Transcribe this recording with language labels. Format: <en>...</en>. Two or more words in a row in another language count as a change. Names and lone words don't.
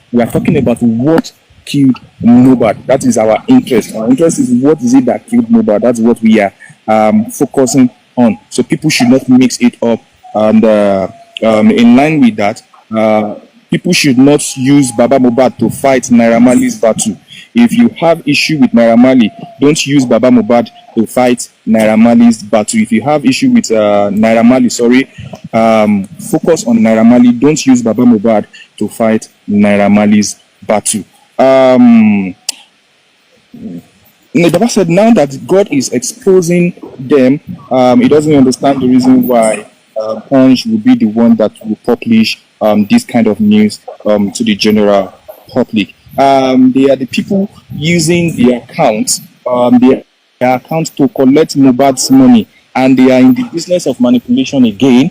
<en>We are talking about what killed Mohbad. That is our interest. Our interest is what is it that killed Mohbad. That's what we are focusing on. So people should not mix it up. And in line with that, people should not use Baba Mohbad to fight Naira Marley's battle. If you have issue with Naira Marley, don't use Baba Mohbad to fight Naira Marley's battle. If you have issue with Naira Marley, focus on Naira Marley. Don't use Baba Mohbad to fight Naira Marley's battle. Baba said now that God is exposing them, he doesn't understand the reason why Punch will be the one that will publish this kind of news to the general public. They are the people using their accounts, to collect Mohbad's money, and they are in the business of manipulation again.</en>